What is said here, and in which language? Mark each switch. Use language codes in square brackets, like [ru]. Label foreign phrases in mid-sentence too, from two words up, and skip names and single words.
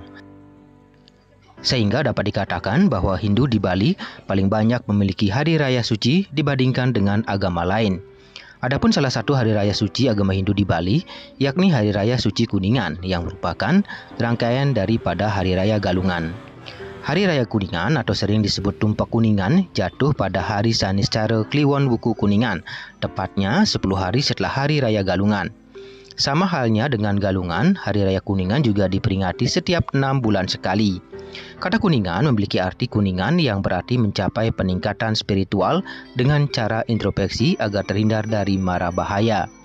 [id] Sehingga dapat dikatakan bahwa Hindu di Bali paling banyak memiliki hari raya suci dibandingkan dengan agama lain. Adapun salah satu hari raya suci agama Hindu di Bali, yakni Hari Raya Suci Kuningan yang merupakan rangkaian daripada Hari Raya Galungan. Hari Raya Kuningan atau sering disebut Tumpak Kuningan jatuh pada hari Sanis Cara Kliwon Wuku Kuningan, tepatnya 10 hari setelah Hari Raya Galungan. Sama halnya dengan Galungan, Hari Raya Kuningan juga diperingati setiap 6 bulan sekali. Kata Kuningan memiliki arti kuningan yang berarti mencapai peningkatan spiritual dengan cara introspeksi agar terhindar dari mara bahaya.